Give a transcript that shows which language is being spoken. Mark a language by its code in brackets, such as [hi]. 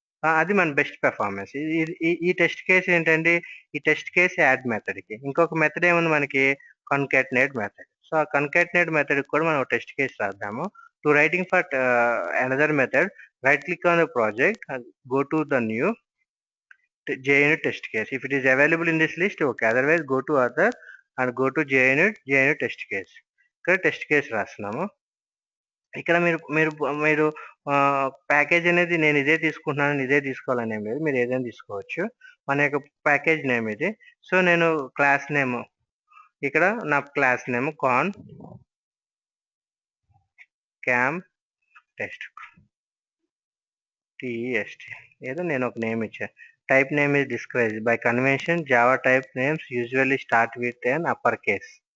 [te] అది మన best performance. ఈ టెస్ట్ కేస్ ఏంటంటే ఈ టెస్ట్ కేస్ యాడ్ మెథడ్‌కి. ఇంకొక మెథడ్ ఏముంది మనకి కాన్కాటనేట్ మెథడ్. సో ఆ కాన్కాటనేట్ మెథడ్‌కి కూడా మనం test case రాద్దాము. [en] To writing for another method, right click on the project and go to the new JUnit test case. If it is available in this list, okay. Otherwise, go to other and go to JUnit test case. [te] ఇక్కడ test case రాస్తున్నాము. ఇక్కడ మీరు మీరు మీరు package అనేది నేను ఇదే తీసుకుంటున్నాను, ఇదే తీసుకోవాలని ఏం లేదు. మీరు ఏదైనా తీసుకోవచ్చు. మన యొక్క ప్యాకేజ్ నేమ్ ఇది. సో నేను క్లాస్ నేమ్ ఇక్కడ నా class name cam test TEST ఏదో నేను ఒక నేమ్ ఇచ్చా. [en] Type name is discouraged. By convention, Java type names usually start with an uppercase.